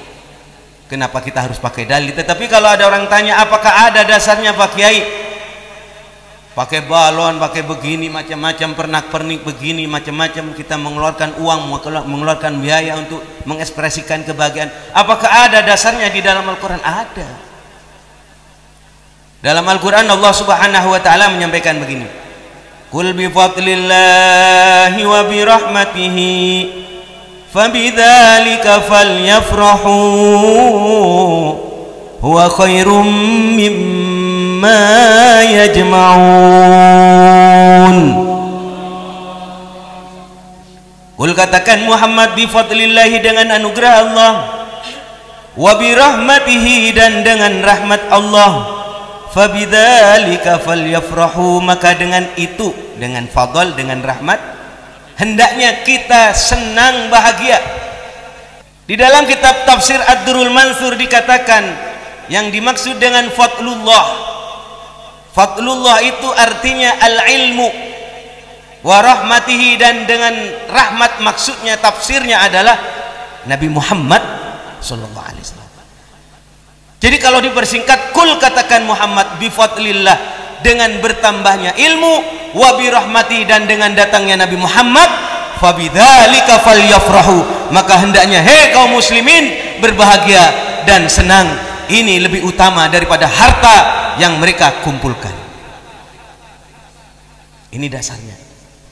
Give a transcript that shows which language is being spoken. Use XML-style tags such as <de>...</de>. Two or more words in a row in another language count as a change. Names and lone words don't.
<id>Kenapa kita harus pakai dalil? Tetapi kalau ada orang tanya apakah ada dasarnya Pak Kiai, pakai balon, pakai begini, macam-macam, pernak-pernik begini, macam-macam, kita mengeluarkan uang, mengeluarkan biaya untuk mengekspresikan kebahagiaan. Apakah ada dasarnya di dalam Al-Quran? Ada. Dalam Al-Quran Allah</id> <ar>سبحانه وتعالى</ar> <id>menyampaikan begini,</id> <ar>قل بفضل الله وبرحمته فبذلك فليفرحوا هو خير مما يجمعون.</ar> <id>Qul katakan Muhammad,</id> <ar>بفضل الله</ar> <id>dengan anugerah Allah,</id> <ar>وبرحمته</ar> <id>dan dengan rahmat Allah,</id> <ar>فبذلك فليفرحوا</ar> <id>maka dengan itu, dengan fadl, dengan rahmat, hendaknya kita senang bahagia. Di dalam kitab tafsir Ad-Durrul Mansur dikatakan yang dimaksud dengan fadlullah, fadlullah itu artinya al-ilmu,</id> <ar>ورحمته</ar> <id>dan dengan rahmat maksudnya, tafsirnya adalah Nabi Muhammad</id> <ar>صلى الله عليه وسلم.</ar> <id>Jadi kalau dipersingkat, kul katakan Muhammad</id> <ar>بفضل الله,</ar> <id>dengan bertambahnya ilmu,</id> <ar>وبرحمة</ar> <id>dan dengan datangnya Nabi Muhammad,</id> <ar>فبذلك فليفرحوا</ar> <id>maka hendaknya hei kaum muslimin berbahagia dan senang. Ini lebih utama daripada harta yang mereka kumpulkan. Ini dasarnya.</id>